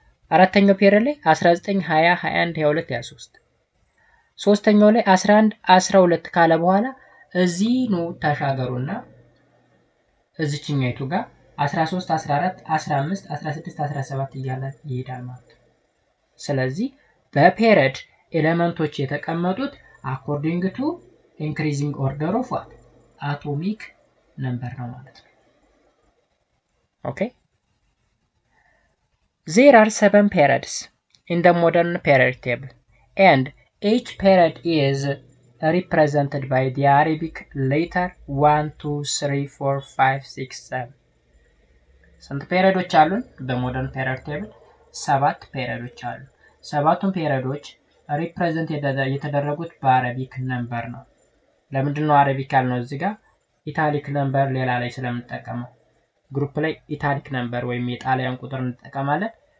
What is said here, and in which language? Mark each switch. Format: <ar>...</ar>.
<am>አራተኛው ፔሪድ ላይ 19 20 21 22 23 ሶስተኛው ላይ 11 12 ካለ በኋላ እዚህ ነው ተሻገሩና እዚህኛይቱ ጋር 13 14 15 16 17 እያለ ይሄዳል ማለት ነው። ስለዚህ በፔሪድ ኤሌመንቶች የተቀመጡት according to increasing order of what? atomic number ነው ማለት ነው። Okay?</am> <en>There are 7 periods in the modern period table and each period is represented by the Arabic letter 1 2 3 4 5 6 7.</en> <am>ስንት ፔሪዶች አሉን? በሞደርን ፔሪድ ቴብል 7 ፔሪዶች አሉ። ሰባቱን ፔሪዶች ሪፕሬዘንት የተደረጉት በአረቢክ ነምበር ነው። ለምንድን ነው አረቢክ ያልነው? እዚህ ጋር ኢታሊክ ነምበር ሌላ ላይ ስለምንጠቀመው ግሩፕ ላይ ኢታሊክ ነምበር ወይም የጣሊያን ቁጥር እንጠቀማለን።</am>